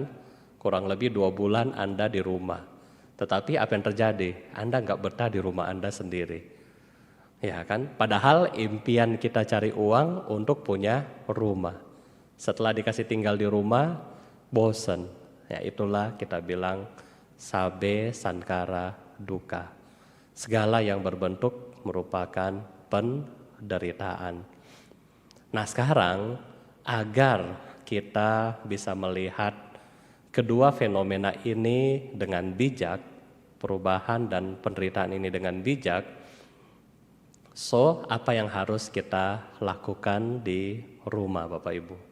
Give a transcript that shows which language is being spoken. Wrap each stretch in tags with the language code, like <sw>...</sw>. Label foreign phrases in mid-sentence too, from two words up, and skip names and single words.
<id>Kurang lebih 2 bulan Anda di rumah. Tetapi apa yang terjadi? Anda nggak betah di rumah Anda sendiri. Ya kan? Padahal impian kita cari uang untuk punya rumah. Setelah dikasih tinggal di rumah, bosen. Ya itulah kita bilang</id> <pi>sabe sankara dukkha.</pi> <id>Segala yang berbentuk merupakan penderitaan. Nah sekarang agar kita bisa melihat kedua fenomena ini dengan bijak, perubahan dan penderitaan ini dengan bijak, so apa yang harus kita lakukan di rumah Bapak Ibu?</id>